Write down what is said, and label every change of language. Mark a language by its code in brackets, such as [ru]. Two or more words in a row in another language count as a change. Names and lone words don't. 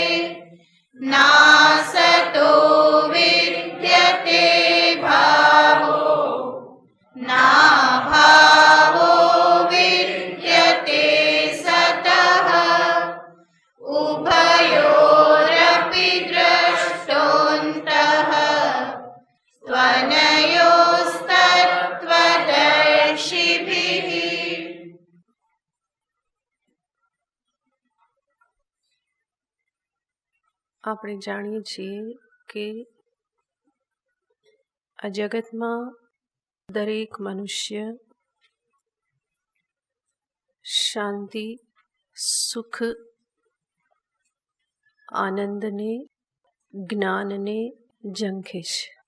[sa] नासतो विद्यते भावो नाभावो विद्यते सतः उभयोरपि द्रष्टोऽन्तः त्वनयोस्तत्त्वदर्शिभिः। [gu] આપણે જાણીએ છીએ કે આ જગતમાં દરેક મનુષ્ય શાંતિ, સુખ આનંદને, જ્ઞાનને ઝંખે છે.